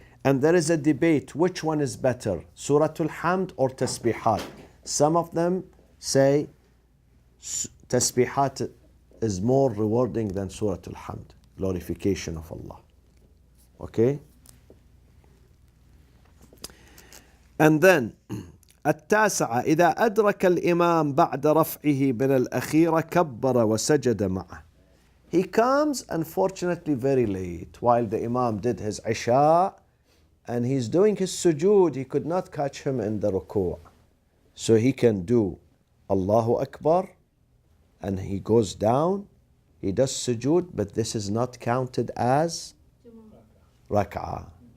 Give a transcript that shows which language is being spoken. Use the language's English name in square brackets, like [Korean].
[English] And there is a debate, which one is better, Suratul Hamd or tasbihat? Some of them say tasbihat is more rewarding than Suratul Hamd, glorification of Allah. Okay? And then [Arabic] التاسعة إذا أدرك الإمام بعد رفعه من الأخيرة كبر وسجد معه. [English] He comes unfortunately very late while the Imam did his Isha and he's doing his sujood. He could not catch him in the ruku'. So he can do Allahu Akbar and he goes down. He does sujood, but this is not counted as rak'ah.